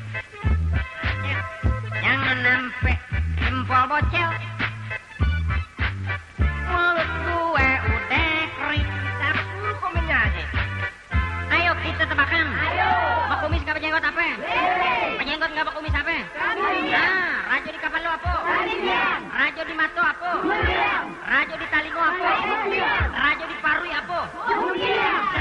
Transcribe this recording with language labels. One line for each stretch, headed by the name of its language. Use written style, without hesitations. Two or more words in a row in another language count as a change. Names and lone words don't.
Indonesian: Jangan sampai jempol bocel. Mulut gue udah kering. Dapur komennya aja. Ayo kita tebakan. Ayo. Pak Kumis nggak berjenggot apa? Berjenggot nggak Pak Kumis apa? Nah,
Minangkabau: rajo di kapal lo apa? Rajo di mato apa? Rajo di talingo apa? Rajo di parui apa?